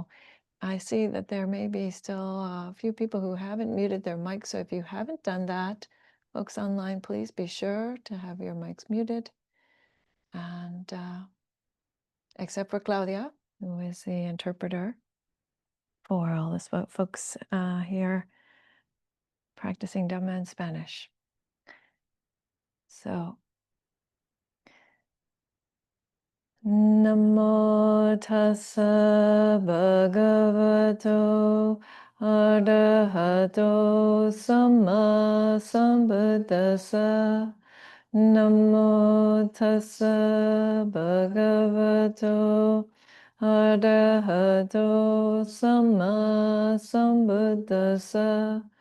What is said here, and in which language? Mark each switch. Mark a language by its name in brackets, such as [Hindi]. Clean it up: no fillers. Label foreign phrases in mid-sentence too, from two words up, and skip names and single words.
[English] I see that there may be still a few people who haven't muted their mics, so if you haven't done that, folks online, please be sure to have your mics muted. And except for Claudia, who is the interpreter for all the folks here practicing Dhamma in Spanish. So, [Pali] Namo tassa bhagavato arahato samma sambuddhassa. Namo tassa bhagavato arahato samma sambuddhassa.